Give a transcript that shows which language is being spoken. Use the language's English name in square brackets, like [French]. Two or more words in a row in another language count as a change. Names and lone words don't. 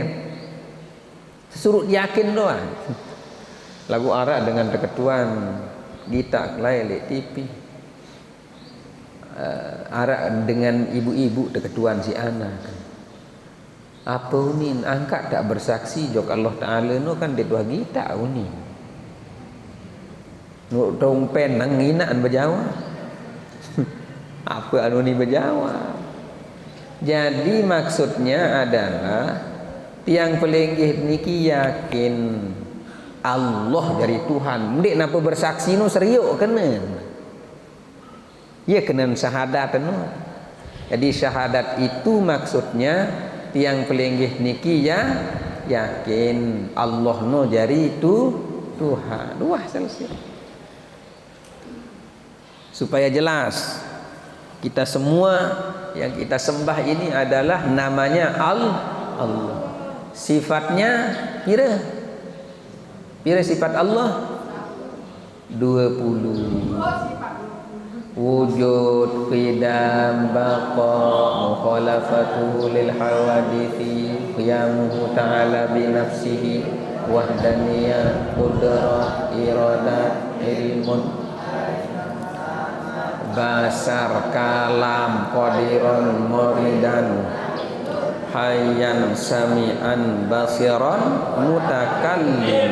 [Sasak] Suruh yakin doang. Lagu arak dengan keketuan gitak lelek TV. Arak dengan ibu-ibu keketuan si anak. Apa unin angkat tak bersaksi jok Allah Taala no kan dia tuah gitak unin. Nu dong pen nang nginaan berjawab. Apa anu ni berjawab? [Indonesian] Jadi maksudnya adalah [Sasak] tiang pelenggih niki [Indonesian] yakin Allah dari Tuhan. [Sasak] Mendek napa bersaksi nu seriuk kena. Ya kena syahadat nu. [Indonesian] Jadi syahadat itu maksudnya [Sasak] tiang pelenggih niki ya yakin Allah nu jari itu Tuhan. Wah selesai. [Indonesian] Supaya jelas kita semua yang kita sembah ini adalah namanya Allah. [Sasak] Sifatnya pira sifat Allah 20. [Arabic] وجود، قدم، بقاء، مخالفته للحوادث، قيامه تعالى بنفسه، وحدانية، قدرة، إرادة، علم، بصر، كلام، قادرا، مريدا, حيا، سميعا، بصيرا، متكلم.